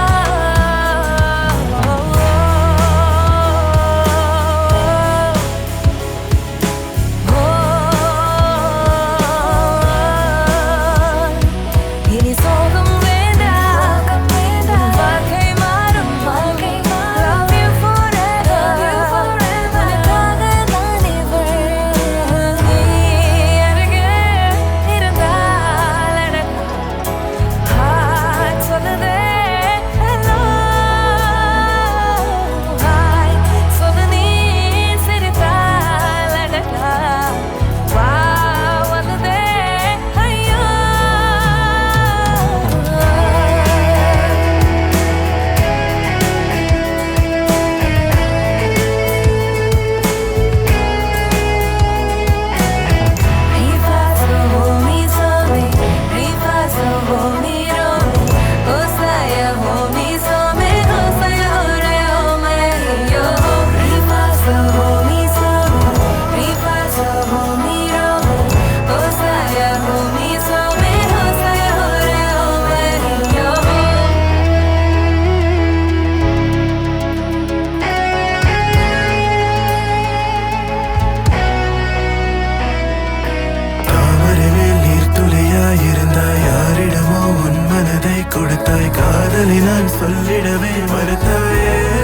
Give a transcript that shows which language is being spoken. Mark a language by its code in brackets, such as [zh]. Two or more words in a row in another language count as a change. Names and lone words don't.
[ta] இனி சோகம் வேண்டாம் வாழ்க்கை மாறும் [en] love you forever [ta] உனக்காக நான் இவள் நீ அருகே இருந்தால் அடடா ஹார்ட் சொல்லுதே ஹலோ ஹாய் சொல்லு நீ சிரித்தால் அடடா வாவ் வருதே ஐயோ Rifazo mi some, rifazo mi rome, osaya mi some, osaya ore ome yo. Rifazo mi some, rifazo mi rome, osaya mi some, osaya ore ome yo. தாமரையில் நீர்த்துளியாயிருந்தாய் யாரிடமோ உன் மனதை கொடுத்தாய் காதலை நான் சொல்லிடவே மறுத்தாயே